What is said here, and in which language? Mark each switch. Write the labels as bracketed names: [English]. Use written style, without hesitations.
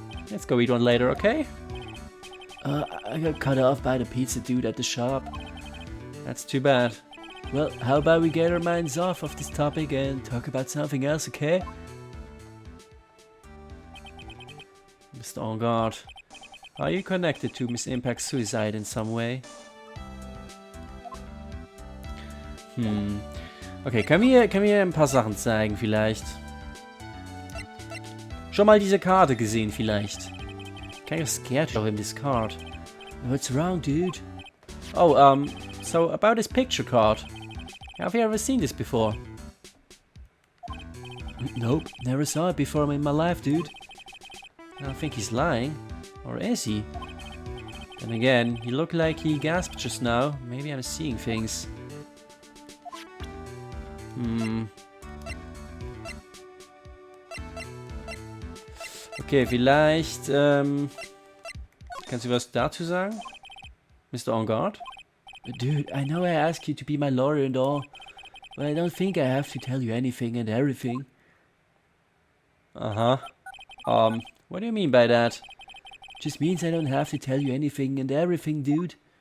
[English] Let's go eat one later, okay? I got cut off by the pizza dude at the shop. That's too bad. Well, how about we get our minds off of this topic and talk about something else, okay? Mr. On guard. Are you connected to Miss Impact's suicide in some way? [German] Okay, kann mir ein paar Sachen zeigen vielleicht. Schon mal diese Karte gesehen vielleicht. [English] Kind of scared to show him this card. What's wrong, dude? Oh, so about this picture card. Have you ever seen this before? Nope, never saw it before in my life, dude. I don't think he's lying. Or is he? Then again, he looked like he gasped just now. Maybe I'm seeing things. [German] Okay, vielleicht, kannst du was dazu sagen? [English] Mr. On Guard? Dude, I know I asked you to be my lawyer and all, but I don't think I have to tell you anything and everything. Uh-huh. What do you mean by that? Just means I don't have to tell you anything and everything, dude.